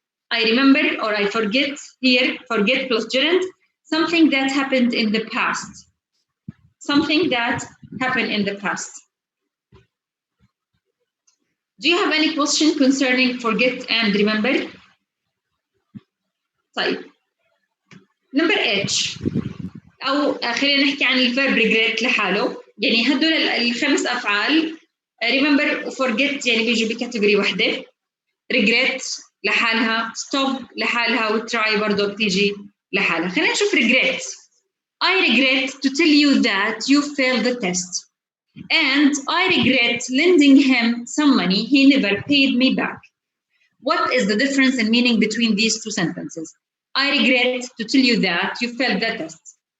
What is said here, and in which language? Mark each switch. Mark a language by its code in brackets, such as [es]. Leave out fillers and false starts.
[en] I remember or I forget here, forget plus gerund, something that happened in the past. Something that happened in the past. Do you have any question concerning forget and remember? طيب. Number H. [ar] أو خلينا نحكي عن الفيرب regret لحاله. يعني هدول الخمس أفعال remember forget يعني بيجوا بكاتيجوري واحدة. regret لحالها, stop لحالها, وtry برضه بتيجي لحالها. خلينا نشوف regret. [en] I regret to tell you that you failed the test. And I regret lending him some money. He never paid me back. What is the difference in meaning between these two sentences? I regret to tell you that you failed the test.